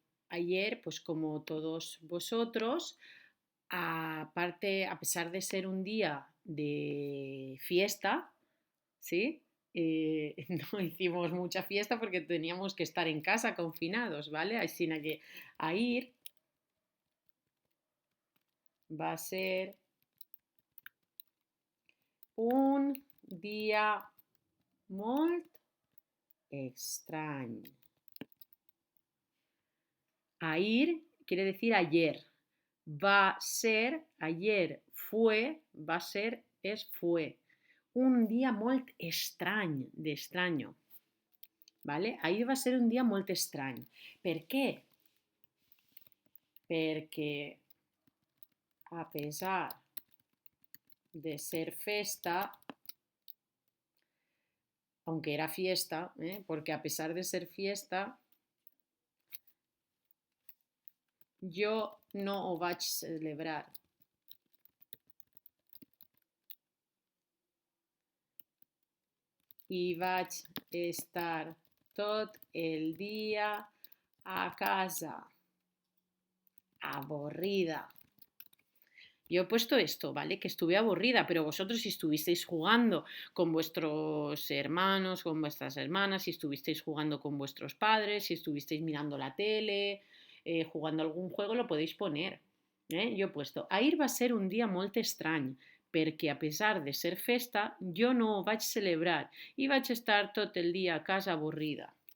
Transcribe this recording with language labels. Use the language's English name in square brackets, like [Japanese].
[Spanish] Ayer, pues como todos vosotros, aparte, a pesar de ser un día de fiesta, ¿sí? No hicimos mucha fiesta porque teníamos que estar en casa confinados, ¿vale? Así que ayer [Catalan] va a ser un dia molt estrany. [Spanish] Ayer quiere decir ayer. Va a ser, ayer fue, va a ser, es fue. [Catalan] Un dia molt estrany, d'estrany. ¿Vale? Ahir va ser un dia molt estrany. Per què? Perquè a pesar de ser festa, [Spanish] aunque era fiesta, porque a pesar de ser fiesta, [Catalan] jo no ho vaig celebrar. I vaig estar tot el dia a casa, avorrida. [Spanish] Yo he puesto esto, ¿vale? Que estuve aburrida, pero vosotros si estuvisteis jugando con vuestros hermanos, con vuestras hermanas, si estuvisteis jugando con vuestros padres, si estuvisteis mirando la tele, jugando algún juego, lo podéis poner. Yo he puesto, [Catalan] ahir va a ser un dia molt estrany, perquè a pesar de ser festa, jo no ho vaig celebrar i vaig estar tot el dia a casa avorrida.